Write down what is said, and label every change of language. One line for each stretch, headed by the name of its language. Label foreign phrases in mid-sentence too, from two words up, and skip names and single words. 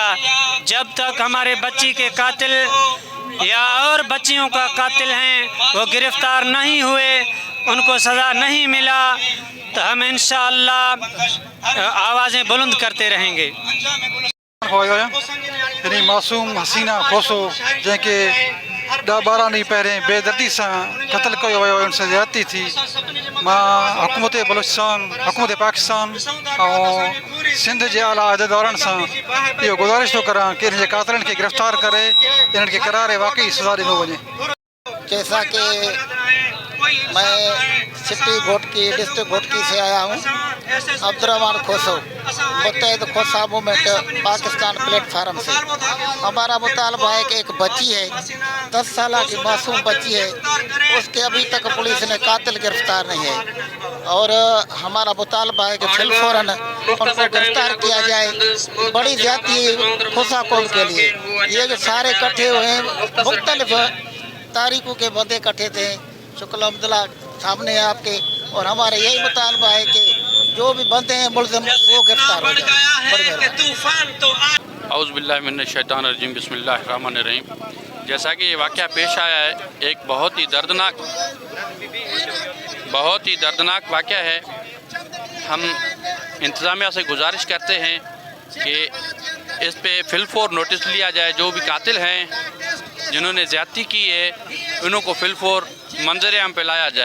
Urdu: جب تک ہمارے بچی کے قاتل یا اور بچیوں کا قاتل ہیں وہ گرفتار نہیں ہوئے، ان کو سزا نہیں ملا، تو ہم ان شاء اللہ آوازیں بلند کرتے رہیں گے.
Sindhi: यानी मासूम हसीना खोसो जैके 10-12 ॾींहं पहिरें बेदर्दी सां क़त्ल कयो वियो,
Urdu: ان سے زیادتی تھی.
Sindhi: मां हुकूमत बलूचिस्तान, हुकूमत पाकिस्तान ऐं सिंध जे आला अहदेदारनि सां इहो गुज़ारिश थो करां कि हिन जे कातिलनि खे गिरफ़्तार करे इन्हनि खे करारे वाक़ई सज़ा ॾिनो वञे।
Urdu: جیسا کہ میں سٹی گھوٹکی ڈسٹرکٹ گھوٹکی سے آیا ہوں، عبدالرحمان کھوسو، متحد کھوسہ موومنٹ پاکستان پلیٹ فارم سے. ہمارا مطالبہ ہے کہ ایک بچی ہے، 10 سال کی معصوم بچی ہے، اس کے ابھی تک پولیس نے قاتل گرفتار نہیں ہے اور ہمارا مطالبہ ہے کہ فی الفور ان کو گرفتار کیا جائے. بڑی زیادتی کھوسہ قوم کے لیے یہ جو سارے اکٹھے ہوئے ہیں، مختلف تاریخوں کے بندے اکٹھے تھے، شکل عبداللہ سامنے ہے آپ کے، اور ہمارا یہی مطالبہ ہے کہ جو بھی بندے ہیں ملزم وہ گرفتار ہو جائے.
Arabic: أعوذ بالله من الشيطان الرجيم۔ بسم الله الرحمن الرحيم.
Urdu: جیسا کہ یہ واقعہ پیش آیا ہے، ایک بہت ہی دردناک واقعہ ہے. ہم انتظامیہ سے گزارش کرتے ہیں کہ اس پہ فی الفور نوٹس لیا جائے. جو بھی قاتل ہیں جنہوں نے زیادتی کی ہے، انہوں کو فی الفور منظر عام پہ لایا جائے.